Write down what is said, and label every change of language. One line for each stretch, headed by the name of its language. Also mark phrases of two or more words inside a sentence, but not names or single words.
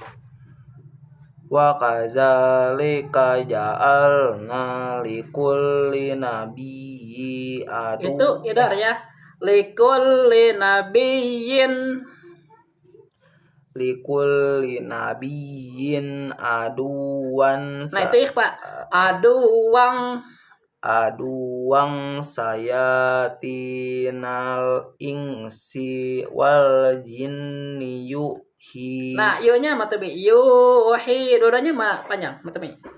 Arabic: وكذلك جعلنا لكل نبي عدو.
Banjar: Itu idar ya.
Arabic: لكل نبي عدوا.
Banjar: Nah itu ikhfa.
Arabic: عدوا شياطين الإنس والجن يوحي.
Banjar: Nah yu-nya matemi. Yuhi. Dua-duanya panjang matemi.